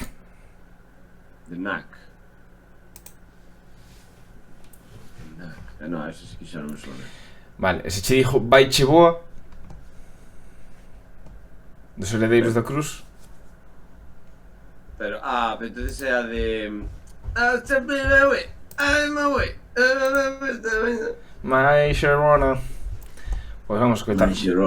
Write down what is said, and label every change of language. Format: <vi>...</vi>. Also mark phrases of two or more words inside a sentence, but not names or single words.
<gl>The Knack. No, eso sí que xa non me suena. Vale, ese che dixo Vai che boa dos Heredeiros da Cruz. Pero entonces é a de...</gl> <en>I'll step my way, I'm my way. My Sharona.</en> <gl>Pois vamos a escoitar My Sharona.</gl>